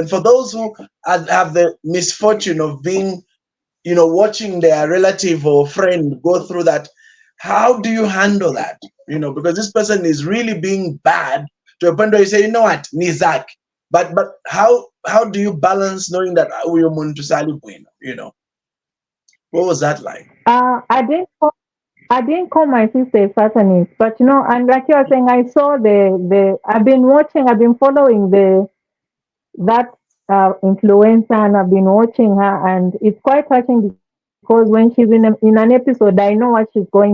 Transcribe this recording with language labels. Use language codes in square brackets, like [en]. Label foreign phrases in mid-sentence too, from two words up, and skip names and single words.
[en] And for those who have the misfortune of being, watching their relative or friend go through that, how do you handle that? Because this person is really being bad to a point where you say, what, Nizak. But how do you balance knowing that [ny] uyo muntu sali bwino, [en] what was that like? uh, I didn't. I didn't call my sister a Satanist, but and like you were saying, I saw the. I've been watching. I've been following that influencer, and I've been watching her, and it's quite touching because when she's in an episode, I know what she's going through.